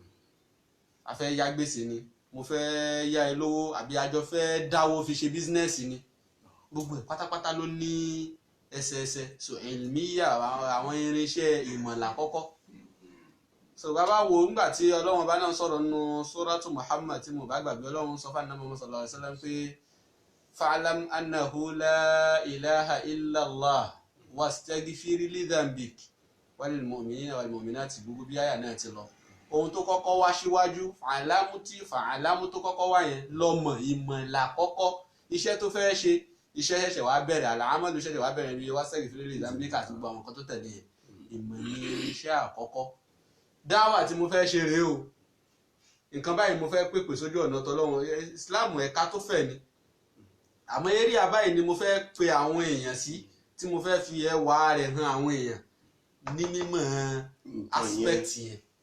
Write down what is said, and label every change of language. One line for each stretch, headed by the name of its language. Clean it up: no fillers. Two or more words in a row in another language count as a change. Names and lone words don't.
Yoruba: A fẹ́ yá gbèsè ni, mo fẹ́ yá ẹ lówó, àbí àjọ fẹ́ dáwó fi ṣe bísínẹ́sì ni, gbogbo ẹ̀ pátápátá ló ní ẹsẹẹsẹ. So ilmiya àwọn irinṣẹ́ ìmọ̀lá kọ́kọ́. So bàbá wo nígbà tí Ọlọ́run bá náà sọ̀rọ̀ nínú suratu Muhammad tí mo bá gbàgbé, Ọlọ́run sọ fún Ànábì Muhammad
Arabic: صلى الله عليه وسلم
Yoruba: pé
Arabic: فاعلم أنه لا إله إلا الله واستغفر لذنبك وللمؤمنين والمؤمنات,
Yoruba: gbogbo bí àyà náà ti lọ. Ohun tó kọ́kọ́ wá síwájú fàálámù tó kọ́kọ́ wá yẹn lọ́mọ ìmọ̀lá kọ́kọ́. Iṣẹ́ tó fẹ́ ṣe, iṣẹ́ ṣẹ̀ṣẹ̀ wá bẹ̀rẹ̀, àlàámọ́lù ṣẹ̀ṣẹ̀ wá bẹ̀rẹ̀ ní
Arabic: واستغفر لذنبك
Yoruba: àti gbogbo àwọn nǹkan tó tẹ̀lé yẹn. Ìmọ̀ ní iṣẹ́ àkọ́kọ́. Dáwà tí mo fẹ́ ṣe rèé o, nǹkan báyìí mo fẹ́ pèpè sójú ọ̀nà tọlọ́hun, ìsìláàmù ẹ̀ka tó fẹ̀ ni, àmọ́ eré àbáyìí ni mo fẹ́ pe àwọn èèyàn sí, tí mo fẹ́ fi ẹwà rẹ̀ hàn àwọn èèyàn ní mímọ̀ aspect yẹn.